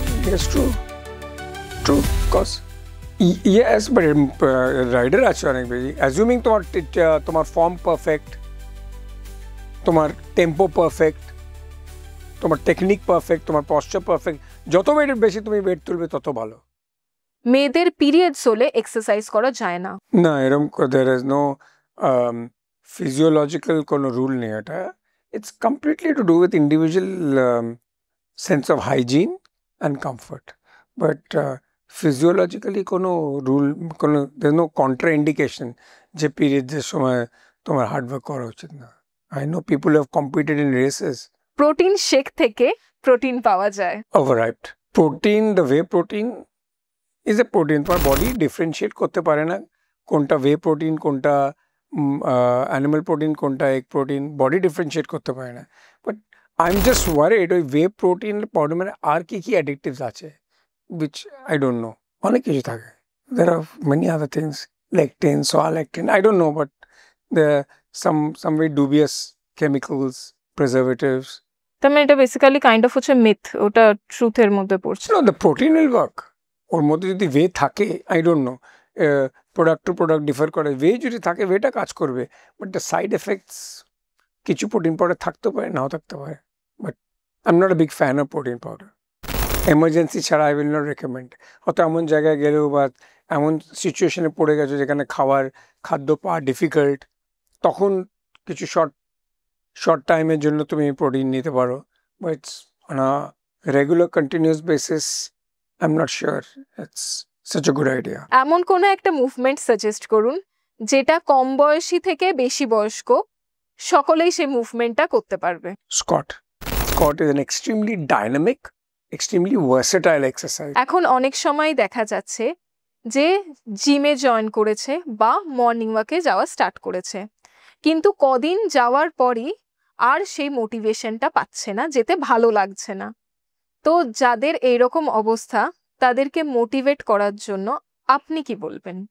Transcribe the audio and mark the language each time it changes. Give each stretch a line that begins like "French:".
English: Yes, true, cause yes, but
Bangla: rider আছে অনেক বেশি। অ্যাজিউমিং তোমার ফর্ম পারফেক্ট, তোমার টেম্পো পারফেক্ট, তোমার টেকনিক পারফেক্ট, তোমার পশ্চার পারফেক্ট, যত ওয়েটের বেশি তুমি ওয়েট তুলবে তত ভালো। মেয়েদের পিরিয়ডস হলে এক্সারসাইজ করা যায় না? না, এরকম
English: there is no physiological
Bangla: কোনো রুল নেই এটা।
English: It's completely to do with individual sense of hygiene and comfort. But physiologically
Bangla: কোনো রুল, কোনো
English: there is no contraindication
Bangla: যে পিরিয়ডের সময় তোমার হার্ডওয়ার্ক করা উচিত না।
English: I know people who have competed in races.
Bangla: Protein shake থেকে প্রোটিন পাওয়া যায়।
English: Overhyped. Protein, the whey protein is a protein.
Bangla: তোমার বডি ডিফারেন্সিয়েট করতে পারে না কোনটা whey protein, কোনটা অ্যানিমাল প্রোটিন, কোনটা এগ প্রোটিন, বডি ডিফারেন্সিয়েট করতে পারে না।
English: but I am just worried ওই whey protein powder
Bangla: মানে আর কি অ্যাডিকটিভস আছে,
English: which I don't know.
Bangla: অনেক কিছু থাকে।
English: There are many other things, lectin, soy lectin, I don't know, but there are some very dubious chemicals, preservatives.
Bangla: তার মানে এটা বেসিক্যালি কাইন্ড অফ হচ্ছে মিথ, ওটা ট্রুথের মধ্যে পড়ছে।
English: No, the protein will work.
Bangla: ওর মধ্যে যদি ওয়ে থাকে,
English: I don't know,
Bangla: product to product differ করে, ওয়ে যদি থাকে ওয়েটা কাজ করবে,
English: but the side effects
Bangla: কিছু প্রোটিন পাউডার থাকতে পারে, নাও থাকতে পারে।
English: But I am not a big fan of protein powder.
Bangla: Emergency ছাড়া
English: I will not recommend.
Bangla: হয়তো এমন জায়গায় গেলেও বা এমন সিচুয়েশনে পড়ে গেছো যেখানে খাদ্য পাওয়া ডিফিকাল্ট, তখন কিছু শর্ট টাইমের জন্য তুমি প্রোটিন নিতে পারো,
English: But on a regular continuous basis I'm not sure it's such a good idea.
Bangla: এমন কোনো একটা মুভমেন্ট সাজেস্ট করুন যেটা কম বয়সী থেকে বেশি বয়স্ক সকলেই সেই মুভমেন্টটা করতে পারবে?
English: Squat. Squat is an extremely dynamic, extremely versatile exercise.
Bangla: এখন অনেক সময় দেখা যাচ্ছে যে জিমে জয়েন করেছে বা মর্নিং ওয়াকে যাওয়া স্টার্ট করেছে, কিন্তু কদিন যাওয়ার পরই আর সেই মোটিভেশনটা পাচ্ছে না, যেতে ভালো লাগছে না। তো যাদের এইরকম অবস্থা তাদেরকে মোটিভেট করার জন্য আপনি কি বলবেন?